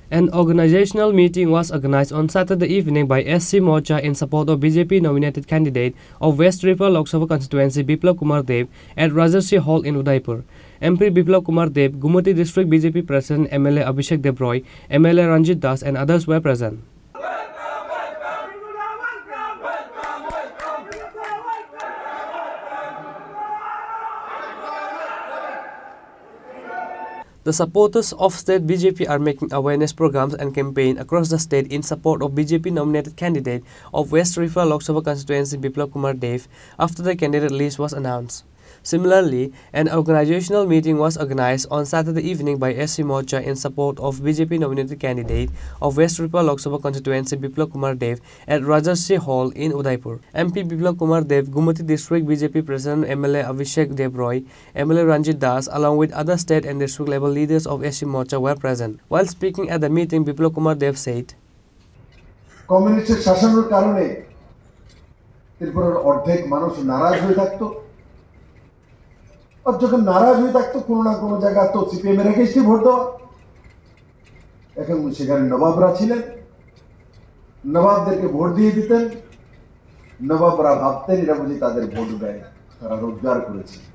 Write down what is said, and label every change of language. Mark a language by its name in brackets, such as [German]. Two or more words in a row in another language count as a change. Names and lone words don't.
[English] An organizational meeting was organized on Saturday evening by SC Morcha in support of BJP nominated candidate of West Tripura Lok Sabha constituency Biplab Kumar Dev at Rajarsi Hall in Udaipur. MP Biplab Kumar Dev, Gumati District BJP President MLA Abhishek Debroy, MLA Ranjit Das and others were present. The supporters of state BJP are making awareness programs and campaign across the state in support of BJP nominated candidate of West Tripura Lok Sabha constituency Biplab Kumar Dev after the candidate list was announced. Similarly, an organizational meeting was organized on Saturday evening by SC Morcha in support of BJP nominated candidate of West Tripura Lok Sabha constituency Biplab Kumar Dev at Rajarsi Hall in Udaipur. MP Biplab Kumar Dev, Gumati District BJP President MLA Abhishek Debroy, MLA Ranjit Das along with other state and district level leaders of SC Morcha were present. While speaking at the meeting, Biplab Kumar Dev said, [Bangla] কমিউনিস্টের শাসনের কারণে ত্রিপুরার অর্ধেক মানুষ নারাজ হয়ে থাকতো और যখন নারাজ হয়ে থাকতো কোনো না কোনো জায়গা তো সিপিএম এর এগেইনস্টে ভোট দেওয়া এখন সেখানে নবাবরা ছিলেন নবাবদেরকে ভোট দিয়ে দিতেন নবাবরা ভাবতেন এরা বুঝি তাদের ভোট দেয় তারা রোজগার করেছে